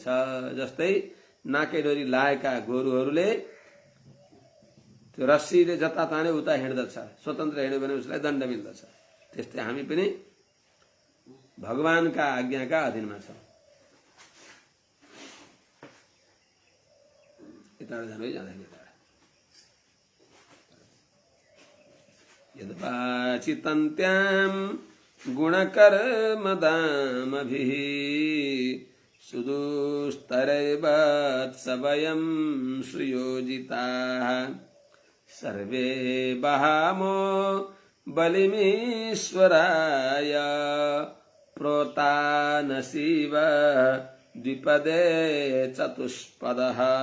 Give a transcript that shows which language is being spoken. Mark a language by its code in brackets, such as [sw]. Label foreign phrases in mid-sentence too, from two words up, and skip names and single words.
[ne] जस्तै नाके डोरी लाएका गोरुहरूले त्यो रस्सीले जता ताने उता हिँड्दछ, स्वतन्त्र हिँड्यो भने उसलाई दण्ड मिल्दछ। त्यस्तै हामी पनि भगवानका आज्ञाका अधीनमा छौं। यता जाँदै जाँदाखेरि [sa] यद्वाचितन्त्यां गुणकर्मदामभिः सुदुस्तरैवत्स वयं सुयोजिताः सर्वे बहामो बलिमीश्वराय प्रोता न शिव द्विपदे चतुष्पदः।